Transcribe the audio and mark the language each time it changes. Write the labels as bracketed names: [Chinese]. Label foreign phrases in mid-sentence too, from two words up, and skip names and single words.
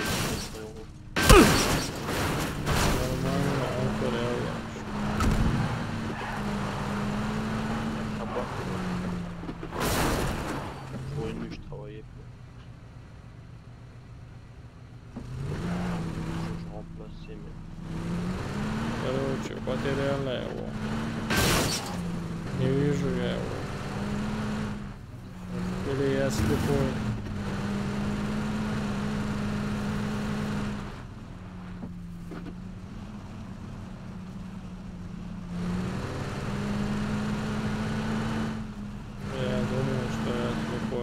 [Russian] Нормально, он порядок. [French] Pour une nuit, je travaillais. Je remplaçais, mais. [Russian] Короче, потеряла его. Не вижу я его. Или я слепой. Я думаю, что я слепой.